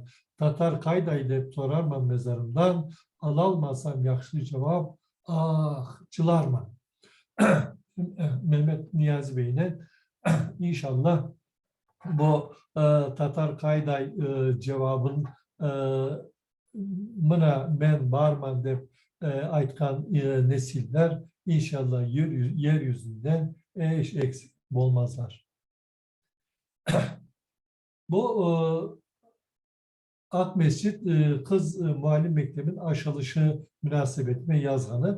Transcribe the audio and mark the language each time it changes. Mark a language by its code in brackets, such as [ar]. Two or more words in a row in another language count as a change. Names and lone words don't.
[crh] Tatar kayday dep sorarman mezarımdan, alalmasam yakşı cevap, ah çılarman. Mehmet Niyazi Bey'ine inşallah bu Tatar kayday cevabın mına men barman dep aytkan nesiller inşallah yeryüzünden eş eksik olmazlar. Bu Ak Mescit Kız Muallim Mektebi'nin açılışı münasebetine yazganı.